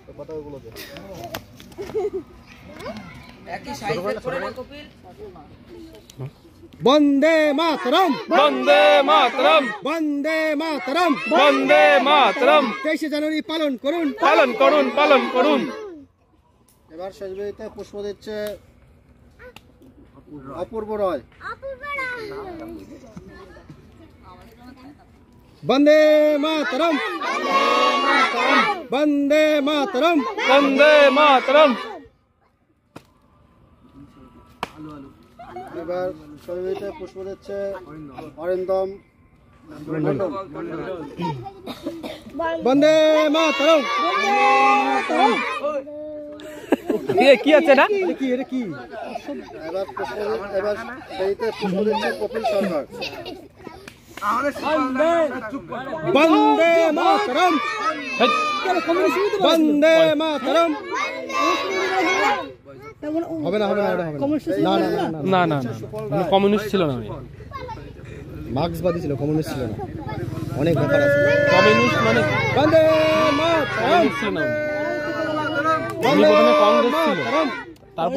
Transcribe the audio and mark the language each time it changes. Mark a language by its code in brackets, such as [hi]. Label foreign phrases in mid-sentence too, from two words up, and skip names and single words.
[sa] वंदे मातरम, वंदे मातरम, वंदे मातरम, वंदे मातरम। [bn] 23 জানুয়ারি পালন করুন, পালন করুন, পালন করুন। এবার শেষবেলাতে পুষ্প দিচ্ছে অপূর্ব রয়। [sa] वंदे मातरम, वंदे मातरम, वंदे मातरम। [bn] এবার শেষবেলাতে পুষ্প দিচ্ছে অরিন্দম। [sa] वंदे मातरम। [bn] ये কি আছে না? কি এটা কি? এবার বেরিতে পুষ্প দিচ্ছে কপিল সরকার। [sa] वंदे मातरम, वंदे मातरम। [bn] হবে না, হবে না, হবে না, না না না, কমিউনিস্ট ছিল না, মার্ক্সবাদী ছিল, কমিউনিস্ট ছিল না। অনেক ব্যাপার আছে। কমিউনিস্ট মানে [sa] বন্দে মাতরম [bn] ছিল না, উনি প্রথমে কংগ্রেস ছিল, তারপর